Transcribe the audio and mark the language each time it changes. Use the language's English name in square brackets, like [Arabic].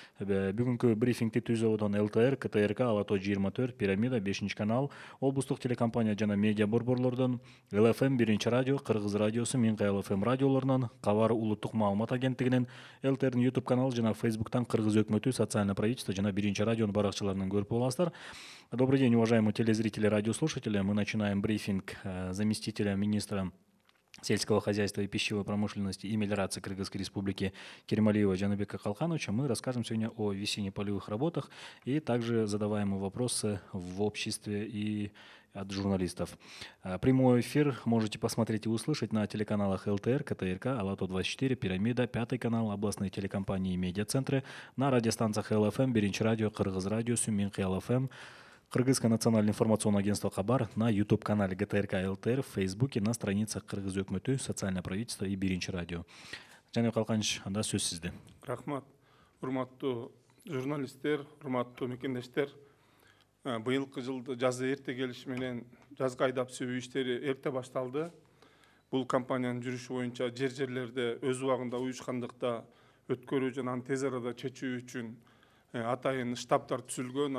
[Kyrgyz] Бүгүнкү брифингди түзүп отон ЛТР, КТРК, Ала Тоо 24, Пирамида, 5 канал, облустук телекомпания жана медиа борборлордон, ЛФМ 1 радио, Кыргыз радиосу, Минкай ЛФМ радиолорунан, Кабар улуттук маалымат агенттигинен, ЛТРдин YouTube каналы жана Facebooктан Кыргыз өкмөтү, [Russian] социальное правительство [Kyrgyz] жана 1 радионун баракчаларынан көрүп аласыздар. [Russian] Добрый день, уважаемые телезрители и радиослушатели. Мы начинаем брифинг заместителя министра сельского хозяйства и пищевой промышленности и мелиорации Кыргызской республики Керималиева Жаныбека Калкановича. Мы расскажем сегодня о весенне-полевых работах и также задаваемые вопросы в обществе и от журналистов. Прямой эфир можете посмотреть и услышать на телеканалах ЛТР, КТРК, Ала Тоо 24, Пирамида, 5 канал, областные телекомпании и медиацентры, на радиостанциях ЛФМ, 1 радио, Кыргыз радиосу, Минкай ЛФМ, Кыргызское национальное информационное агентство Кабар, на YouTube-канале ГТРК ЛТР, в Фейсбуке, на страницах Кыргыз өкмөтү, социальное правительство и 1 радио. [Kyrgyz] Жаныбек Калканович, анда сөз сизде. Рахмат. Урматтуу журналисттер, урматтуу мекендештер. Быйылкы жылды жазы эрте келиши менен жазгы айдап себүү иштери эрте башталды. Бул кампаниянын жүрүшү боюнча жерлерде өз убагында уюшкандыкта өткөрүү жана аны тез арада чечүү үчүн атайын штабтар түзүлгөн.